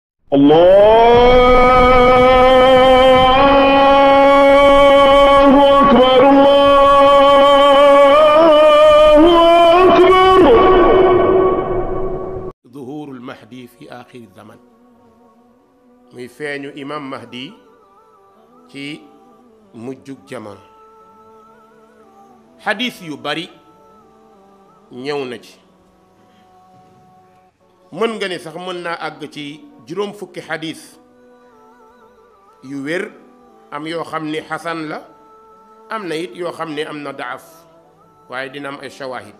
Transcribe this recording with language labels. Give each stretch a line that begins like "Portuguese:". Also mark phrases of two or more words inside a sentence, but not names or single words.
Arabic: الله أكبر الله أكبر. ظهور المهدي في آخر الزمن
Wolof: muy feeñu imam Mahdi ci mujjug jamono. xadis yu bari ñëw na ci, mën nga ni sax mën naa àgg ci juróom fukki xadis yu wér, am yoo xam ni xasan la, am na it yoo xam ni am na daaf, waaye dina am ay shawahid.